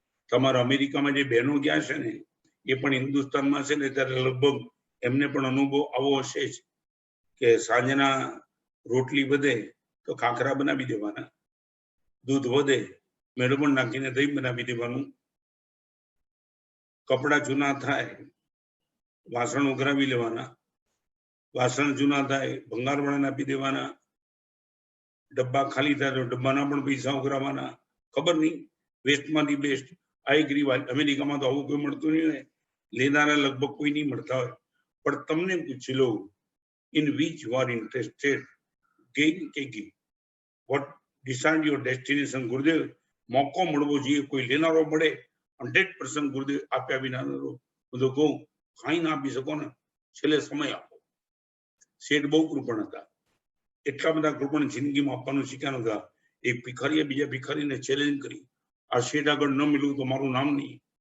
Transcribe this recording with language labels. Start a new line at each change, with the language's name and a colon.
Gujarati: તમારા અમેરિકામાં જે બહેનો ગયા છે ને એ પણ હિન્દુસ્તાનમાં છે ને, ત્યારે લગભગ એમને પણ અનુભવ આવો હશે જ કે સાંજના રોટલી વધે તો ખાખરા બનાવી દેવાના, દૂધ વધે મેળવણ નાખીને દહીં બનાવી દેવાનું, કપડા જૂના થાય વાસણ ઉઘરાવી લેવાના, વાસણ જૂના થાય ભંગારવાળાને આપી દેવાના, ડબ્બા ખાલી થાય તો ડબ્બાના પણ પૈસા ઉઘરાવાના. ખબર નહીં, વેસ્ટમાંથી બેસ્ટ. આ એક રિવાજ. અમેરિકામાં તો આવું કોઈ મળતું નહીં હોય, લેનારા લગભગ કોઈ નહીં મળતા હોય. પણ તમને પૂછી લો,
English: in which you are interested, gain કે give? What decide your destination?
Gujarati: ગુરુદેવ, મોકો મળવો જોઈએ, કોઈ લેનારો મળે 100% ગુરુદેવ આપ્યા વિના બધું કહું કાંઈ ના આપી શકો ને, છેલ્લે સમય આપો. શેઠ બહુ કૃપણ હતા, એટલા બધા કૃપણ જિંદગીમાં આપવાનું શીખ્યા હતા. એક ભિખારીએ બીજા ભિખારીને ચેલેન્જ કરી, આ શેઠ આગળ ન મિલું તો મારું નામ નહીં.